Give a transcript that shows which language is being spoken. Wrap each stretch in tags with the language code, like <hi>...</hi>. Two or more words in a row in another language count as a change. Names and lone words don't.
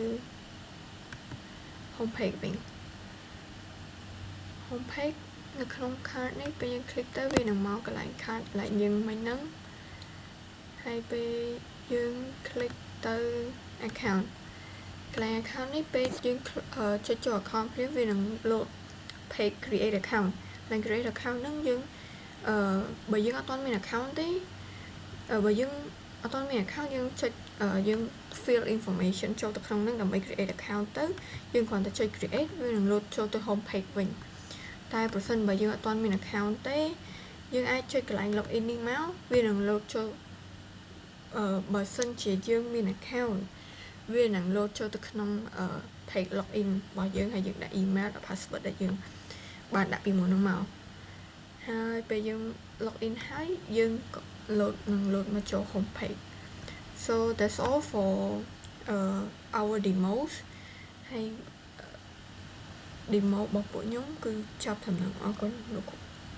<en>home page</en> <km>វិញ</km> <en>home page</en> <km>នៅក្នុង card នេះពេលយើង click ទៅវានឹងមកកន្លែង card កន្លែងយើងមិញហ្នឹងហើយពេលយើង click ទៅ account កន្លែង account នេះពេលយើងចុចចូល account ភ្លាមវានឹង</km> <en>load page create account</en> <km>ហើយ</km> <en>create account</en> <km>ហ្នឹងយើងបើយើងអត់ទាន់មាន account ទេបើយើងអត់ទាន់មាន account យើងចុចយើង</km> <en>fill information</en> <km>ចូលទៅក្នុងហ្នឹង ដើម្បី</km> <en>create account</en> <km>ទៅយើងគ្រាន់តែចុច create វានឹង load ចូលទៅ</km> <en>home page</en> <km>វិញតែប្រសិនបើយើងអត់ ទាន់មាន account ទេយើងអាចចុចកន្លែង login នេះមកវានឹង load ចូលបើ សិនជាយើងមាន account វានឹង load ចូលទៅក្នុង</km> <en>page login</en> <km>របស់យើងហើយយើងដាក់ email ដាក់ password ដែលយើងបានដាក់ពីមុនហ្នឹងមកហើយពេលយើង login ហើយយើងក៏ load មកចូល</km> <en>home page so that's all for our demos</en> <km>ហើយ demo របស់ពួកខ្ញុំគឺចប់ត្រឹមហ្នឹងអរគុណលោកគ្រូ</km>